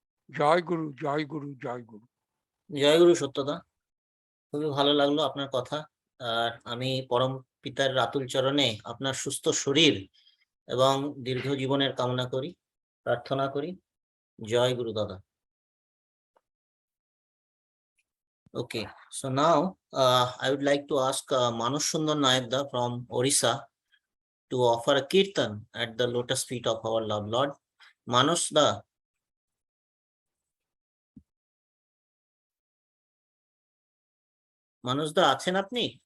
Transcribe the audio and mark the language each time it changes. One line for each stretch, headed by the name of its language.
Bangla: জয় গুরু, জয় গুরু, জয় গুরু। জয় গুরু সত্যদা, খুবই ভালো লাগলো আপনার কথা। আর আমি পরম পিতার রাতুল চরণে আপনার সুস্থ শরীর এবং দীর্ঘ জীবনের কামনা করি, প্রার্থনা করি। জয় গুরু দাদা।
English: Okay, so now I would like to ask Manush Sundar Naikda from Orissa to offer a kirtan at the lotus feet of our love Lord.
Bangla: Manush da, আছেন আপনি?